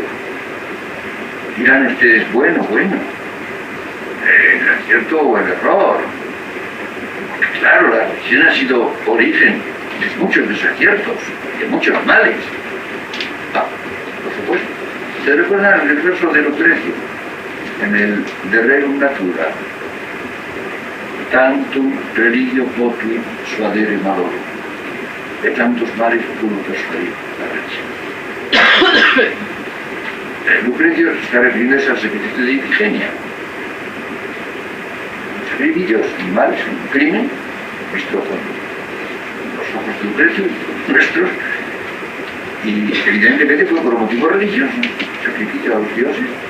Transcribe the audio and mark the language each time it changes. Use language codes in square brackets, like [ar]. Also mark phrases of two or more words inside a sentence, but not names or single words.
[es] Dirán ustedes, bueno, el acierto o el error. Porque claro, la religión ha sido origen de muchos desaciertos, de muchos males. Por supuesto. ¿Se recuerdan el verso de Lucrecio? En el De Rerum Natura. [la] Tantum religio potuit suadere malorum. [es] De tantos males pudo persuadir la religión. Lucrecio se está refiriendo al sacrificio de Ifigenia. Sacrificios y males, un crimen, visto con los ojos de Lucrecio y con nuestros, y evidentemente fue por motivo religioso, sacrificio a los dioses.